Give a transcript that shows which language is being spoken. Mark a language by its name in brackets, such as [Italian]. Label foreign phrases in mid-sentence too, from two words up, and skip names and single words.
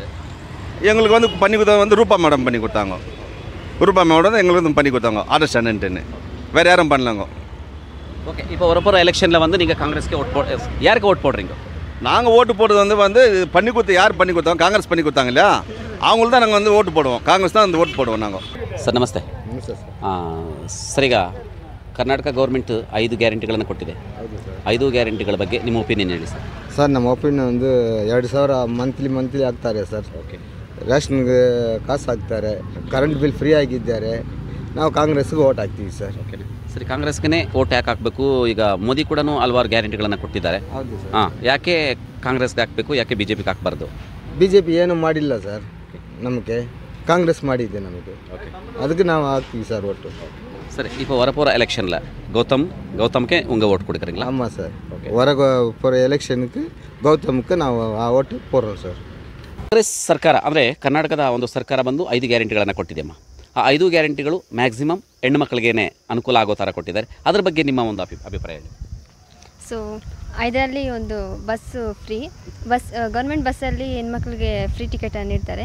[Tamil] எங்களுக்கு வந்து பண்ணி கொடுத்தது வந்து ரூபா மேடம் பண்ணி கொடுத்தாங்க. ரூபா மேடம் எங்களுக்கு வந்து பண்ணி கொடுத்தாங்க ஆட்டோ ஸ்டாண்டுன்ட்டுன்னு. வேறு யாரும் பண்ணலங்க. ஓகே, இப்போ வரப்போகிற எலெக்ஷனில் வந்து நீங்கள் காங்கிரஸ்க்கு யாருக்கு ஓட் போடுறீங்க? நாங்கள் ஓட்டு போடுறது வந்து பண்ணி கொடுத்து யார் பண்ணி கொடுத்தாங்க? காங்கிரஸ் பண்ணி கொடுத்தாங்க இல்லையா, அவங்களுக்கு தான் நாங்கள் வந்து ஓட்டு போடுவோம். காங்கிரஸ் தான் வந்து ஓட்டு போடுவோம் நாங்கள். [Kannada] ಸರ್ ನಮಸ್ತೆ. ಸರ್, ಈಗ ಕರ್ನಾಟಕ ಗೌರ್ಮೆಂಟ್ 5 ಗ್ಯಾರಂಟಿಗಳನ್ನು ಕೊಟ್ಟಿದೆ. 5 ಗ್ಯಾರಂಟಿಗಳ ಬಗ್ಗೆ ನಿಮ್ಮ ಒಪಿನಿಯನ್ ಹೇಳಿ ಸರ್. ಸರ್, ನಮ್ಮ ಒಪಿನಿಯನ್ ಒಂದು 2000 ಮಂತ್ಲಿ ಹಾಕ್ತಾರೆ ಸರ್. ಓಕೆ, ರೇಷನ್ಗೆ ಕಾಸು ಹಾಕ್ತಾರೆ, [English] current bill free [Kannada] ಆಗಿದ್ದಾರೆ. ನಾವು ಕಾಂಗ್ರೆಸ್ಗೆ ಓಟ್ ಹಾಕ್ತೀವಿ ಸರ್. ಓಕೆ ಸರಿ, ಕಾಂಗ್ರೆಸ್ಗೆ ಓಟ್ ಯಾಕೆ ಹಾಕಬೇಕು? ಈಗ ಮೋದಿ ಕೂಡ ಹಲವಾರು ಗ್ಯಾರಂಟಿಗಳನ್ನು ಕೊಟ್ಟಿದ್ದಾರೆ. ಹೌದು ಸರ್. ಯಾಕೆ ಕಾಂಗ್ರೆಸ್ಗೆ ಹಾಕಬೇಕು, ಯಾಕೆ BJPಗೆ ಹಾಕಬಾರ್ದು? BJP ಏನು ಮಾಡಿಲ್ಲ ಸರ್, ನಮಗೆ ಕಾಂಗ್ರೆಸ್ ಮಾಡಿದೆ ನಮಗೆ. ಓಕೆ, ಅದಕ್ಕೆ ನಾವು ಹಾಕ್ತೀವಿ ಸರ್ ಓಟು. [Tamil] சரி, இப்போ வரப்போகிற எலெக்ஷனில் கௌதம்க்கே உங்கள் ஓட்டு கொடுக்குறீங்களா? ஆமாம் சார். ஓகே, வர போகிற [Kannada] எಲೆಕ್ಷನ್ಗೆ ಗೌತಮ್ಗೆ ನಾವು ಆ ಓಟು [Tamil] போடுறோம் ಸರ್. [Kannada] ಕಾಂಗ್ರೆಸ್ ಸರ್ಕಾರ ಅಂದರೆ ಕರ್ನಾಟಕದ ಒಂದು ಸರ್ಕಾರ ಬಂದು 5 ಗ್ಯಾರಂಟಿಗಳನ್ನು ಕೊಟ್ಟಿದೆಯಮ್ಮ. ಆ 5 ಗ್ಯಾರಂಟಿಗಳು ಮ್ಯಾಕ್ಸಿಮಮ್ ಹೆಣ್ಣು ಮಕ್ಕಳಿಗೇನೆ ಅನುಕೂಲ ಆಗೋ ಥರ ಕೊಟ್ಟಿದ್ದಾರೆ. ಅದ್ರ ಬಗ್ಗೆ ನಿಮ್ಮ ಒಂದು ಅಭಿಪ್ರಾಯ ಹೇಳಿ. ಸೊ ಇದರಲ್ಲಿ ಒಂದು ಬಸ್ಸು [English] free government [Kannada] ಬಸ್ಸಲ್ಲಿ ಹೆಣ್ಮಕ್ಳಿಗೆ [English] free ticket [Kannada] ನೀಡ್ತಾರೆ.